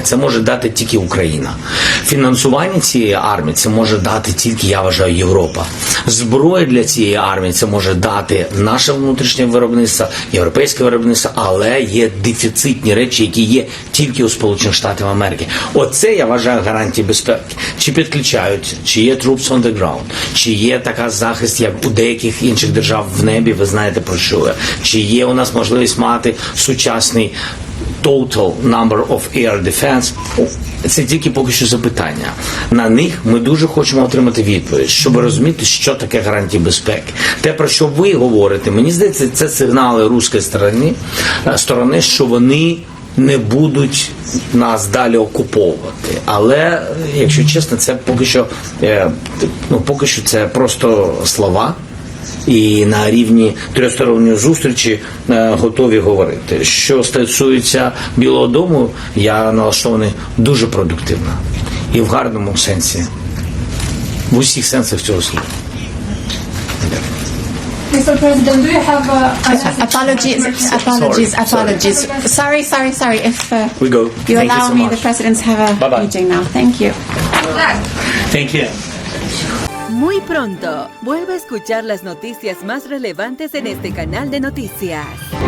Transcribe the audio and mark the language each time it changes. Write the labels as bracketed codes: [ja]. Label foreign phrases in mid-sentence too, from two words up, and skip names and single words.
[uk] Це може дати тільки Україна. Фінансування цієї армії це може дати тільки, я вважаю, Європа. Зброя для цієї армії це може дати наше внутрішнє виробництво, європейське виробництво, але є дефіцитні речі, які є тільки у Сполучених Штатів Америки. Оце, я вважаю, гарантії безпеки. Чи підключають, чи є [en] troops on the ground, [uk] чи є така захист, як у деяких інших держав в небі, ви знаєте про що я, чи є у нас можливість мати сучасний [en] total number of air defense. [uk] Це тільки поки що запитання. На них ми дуже хочемо отримати відповідь, щоб розуміти, що таке гарантії безпеки. Те, про що ви говорите, мені здається, це сигнали руської сторони, що вони не будуть нас далі окуповувати. Але, якщо чесно, це поки що це просто слова. І на рівні тристоронньої зустрічі готові говорити. Що стосується Білого дому, я налаштований дуже продуктивно. І в гарному сенсі. В усіх сенсах цього слова. [en] Mr. President, do you have Apologies. Sorry. If We go. you Thank allow you so me, much. the presidents have a Bye-bye. meeting now. Thank you. Thank you. [es] Muy pronto, vuelve a escuchar las noticias más relevantes en este canal de noticias.